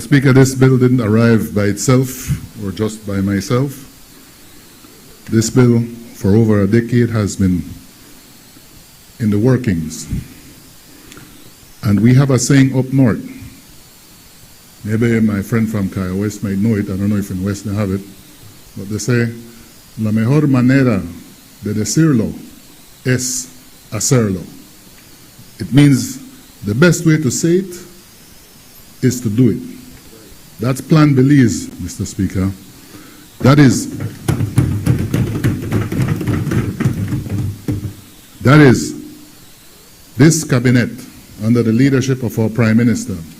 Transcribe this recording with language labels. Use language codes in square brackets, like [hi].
[en] Speaker, this bill didn't arrive by itself or just by myself. This bill, for over a decade, has been in the workings. And we have a saying up north. Maybe my friend from Kaya West might know it. I don't know if in West they have it. But they say, [es] la mejor manera de decirlo es hacerlo. [en] It means the best way to say it is to do it. That's Plan Belize, Mr. Speaker. That is this cabinet under the leadership of our Prime Minister.